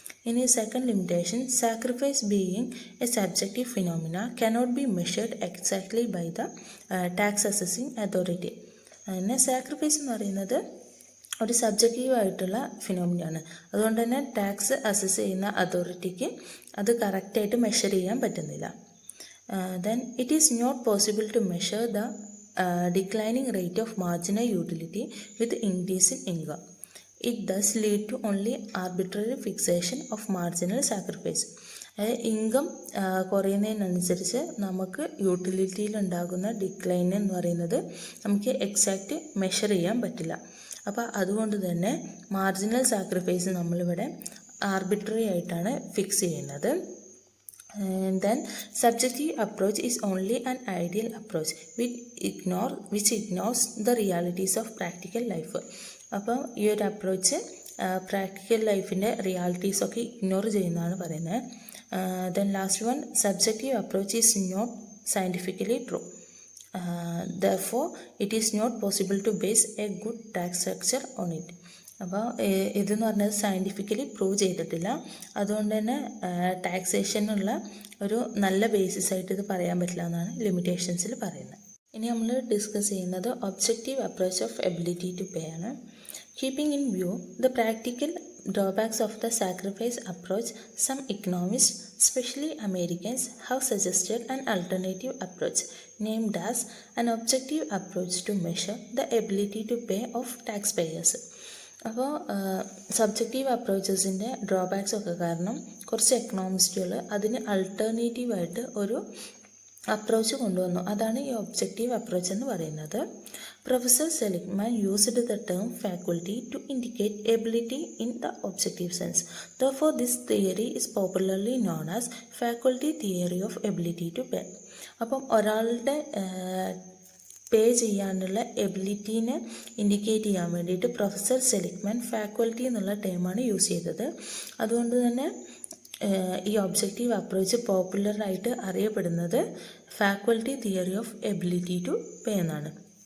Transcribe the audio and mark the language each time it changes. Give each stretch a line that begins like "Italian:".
English: ഇനി second limitation, sacrifice being a subjective phenomena cannot be measured exactly by the tax assessing authority.
Malayalam: പിന്നെ sacrifice എന്ന് പറയുന്നത് ഒരു സബ്ജക്റ്റീവായിട്ടുള്ള ഫിനോമിനയാണ്. അതുകൊണ്ട് തന്നെ ടാക്സ് അസസ് ചെയ്യുന്ന അതോറിറ്റിക്ക് അത് കറക്റ്റായിട്ട് മെഷർ ചെയ്യാൻ പറ്റുന്നില്ല.
English: Then it is not possible to measure the declining rate of marginal utility with increase in income. It does lead to only arbitrary fixation of marginal sacrifice.
Malayalam: Income കുറയുന്നതിനനുസരിച്ച് നമുക്ക് യൂട്ടിലിറ്റിയിൽ ഉണ്ടാകുന്ന decline എന്ന് പറയുന്നത് നമുക്ക് എക്സാക്റ്റ് മെഷർ ചെയ്യാൻ പറ്റില്ല. അപ്പോൾ അതുകൊണ്ട് തന്നെ മാർജിനൽ സാക്രിഫൈസ് നമ്മളിവിടെ ആർബിട്രറി ആയിട്ടാണ് ഫിക്സ് ചെയ്യുന്നത്.
English: And then subjective approach is only an ideal approach which ignores the realities of practical life.
Malayalam: അപ്പോൾ ഈ ഒരു അപ്രോച്ച് പ്രാക്ടിക്കൽ ലൈഫിൻ്റെ റിയാലിറ്റീസൊക്കെ ഇഗ്നോർ ചെയ്യുന്നതാണ് പറയുന്നത്.
English: Then last one, subjective approach is not scientifically true. therefore it is not possible to base a good tax structure on it.
Malayalam: അപ്പോൾ ഇതെന്ന് പറഞ്ഞത് scientifically prove ചെയ്തിട്ടില്ല. അതുകൊണ്ട് തന്നെ ടാക്സേഷനുള്ള ഒരു നല്ല ബേസിസ് ആയിട്ട് ഇത് പറയാൻ പറ്റില്ല എന്നാണ് ലിമിറ്റേഷൻസിൽ പറയുന്നത്. ഇനി നമ്മൾ ഡിസ്കസ് ചെയ്യുന്നത് objective approach of ability to pay ആണ്.
English: Keeping in view the practical drawbacks of the sacrifice approach, some economists, especially Americans, have suggested an alternative approach named as an objective approach to measure the ability to pay of taxpayers.
Malayalam: അപ്പോൾ subjective അപ്രോച്ചസിൻ്റെ drawbacks ഒക്കെ കാരണം കുറച്ച് എക്കണോമിസ്റ്റുകൾ അതിന് അൾട്ടർനേറ്റീവായിട്ട് ഒരു approach കൊണ്ടുവന്നു. അതാണ് ഈ objective approach എന്ന് പറയുന്നത്.
English: Professor Seligman used the term faculty to indicate ability in the objective sense. Therefore, this theory is popularly known as faculty theory of ability to pay.
Malayalam: അപ്പം ഒരാളുടെ പേ ചെയ്യാനുള്ള എബിലിറ്റീനെ ഇൻഡിക്കേറ്റ് ചെയ്യാൻ വേണ്ടിയിട്ട് പ്രൊഫസർ സെലിഗ്മാൻ ഫാക്കൽറ്റി എന്നുള്ള ടേമാണ് use ചെയ്തത്. അതുകൊണ്ട് തന്നെ ഈ ഒബ്ജക്റ്റീവ് അപ്രോച്ച് പോപ്പുലറായിട്ട് അറിയപ്പെടുന്നത് faculty theory of ability to pay എന്നാണ്.